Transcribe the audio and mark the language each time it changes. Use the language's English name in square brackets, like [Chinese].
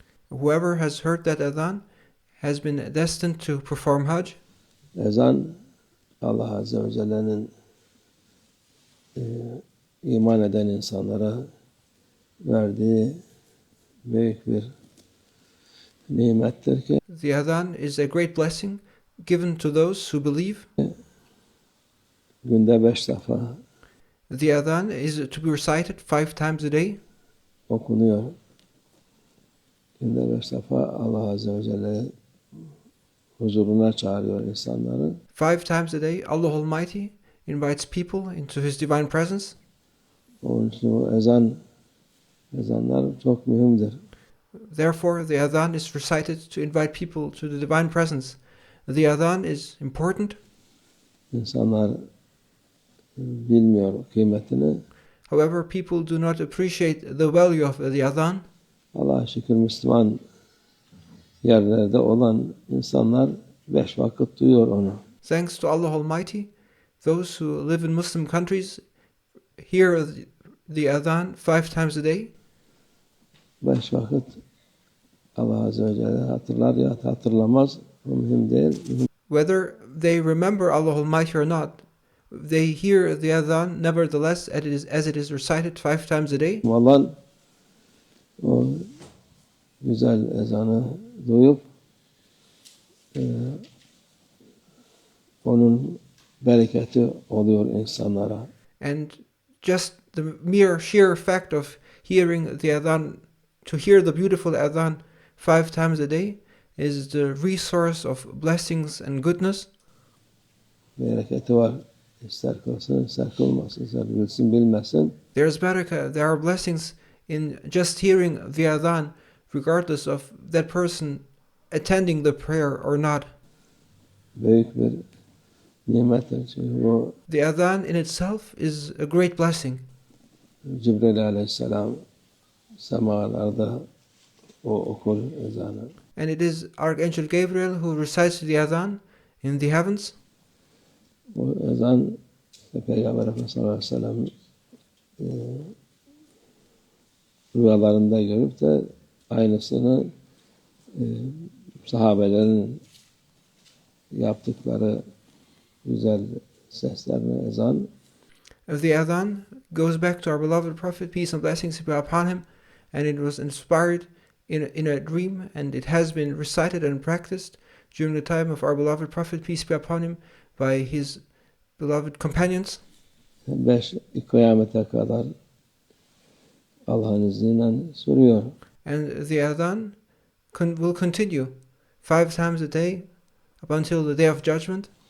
[English] Whoever has heard that Adhan has been destined to perform Hajj. [Turkish] Ezan Allah Azze ve Celle'nin iman eden insanlara verdiği büyük bir nimettir ki [English] the Adhan is a great blessing given to those who believe. [Turkish] Günde 5 defa [English] the Adhan is to be recited 5 times a day. [Turkish] Okunuyor. Günde 5 defa Allah Azze ve Celle huzuruna çağırıyor insanları. [English] 5 times a day Allah Almighty invites people into His divine presence. [Turkish] Onun için o ezanlar çok mühimdir. [English] Therefore the Adhan is recited to invite people to the divine presence. The Adhan is important. [Turkish] İnsanlar bilmiyor kıymetini. [English] However, people do not appreciate the value of the Adhan. [Turkish] Allah'a şükür Müslüman yerlerde olan insanlar 5 vakit duyuyor onu. [English] Thanks to Allah Almighty, those who live in Muslim countries hear the Adhan 5 times a day. [Turkish] 5 vakit Allah Azze ve Celle hatırlar ya hatırlamaz, o mühim değil. [English] Whether they remember Allah Almighty or not, they hear the Adhan nevertheless as it is recited 5 times a day. [Turkish] Olan o güzel ezanı duyup onun bereketi oluyor insanlara. [English] And just the mere sheer fact of hearing the Adhan, to hear the beautiful Adhan 5 times a day, is the resource of blessings and goodness. [Turkish] Bereketi var. İster kılsın, ister kılmasın, ister bilsin, bilmesin. [English] There's barakah, there are blessings in just hearing the Adhan, regardless of that person attending the prayer or not. [Turkish] Büyük bir nimettir. Çünkü bu [English] the Adhan in itself is a great blessing. [Turkish] Cibril aleyhisselam semalarda o okur ezanı. [English] And it is Archangel Gabriel who recites the Adhan in the heavens. [Turkish] O ezan Peygamber Efendimiz sallallahu aleyhi ve sellem rüyalarında görüp de aynısını sahabelerin yaptıkları güzel seslerine ezan. [English] The Adhan goes back to our beloved Prophet, peace and blessings be upon him, and it was inspired in a dream, and it has been recited and practiced during the time of our beloved Prophet, peace be upon him, by his beloved companions. [Turkish] 5 kıyamete kadar Allah'ın izniyle sürüyor. [English] And the Adhan will continue 5 times a day up until the day of judgment.